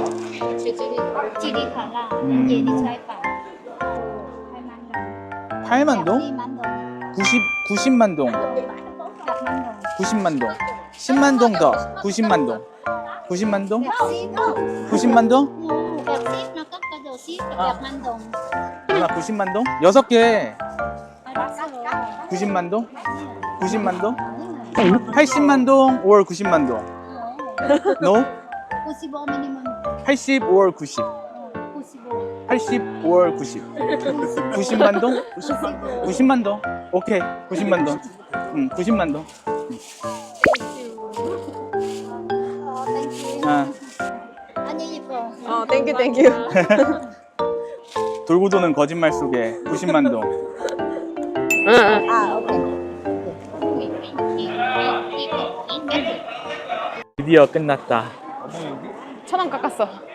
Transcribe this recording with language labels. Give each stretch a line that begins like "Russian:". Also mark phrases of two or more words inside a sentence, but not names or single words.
Korean: 재질이 질이 달라. 음. 얘네 차이가. 8만 8만 동. 동? 2만 동. 90만 동. 100만 동. 90만 동. 10만 동 더. 90만 동. 90만 동? 110. 90만 동?
Vietnamese: 110 nó cất cái đồ ship là 100만 동.
Korean: 누나 90만 동? 6개. 알았어. 90만 동? 90만 동? 80만 동 or 90만 동?
English: No? 95 minimum. 80 or 90? 95. 80 or 90?
Korean: 90만 동? 90만 동? 오케이. 90만 동. 90만 동.
English: Thank you.
Korean: 아, 안녕 예뻐.
English: thank you thank you.
Korean: 돌고 도는 거짓말 속에 90만 동. 응. 아, 오케이. 드디어 끝났다. 1,000원 깎았어.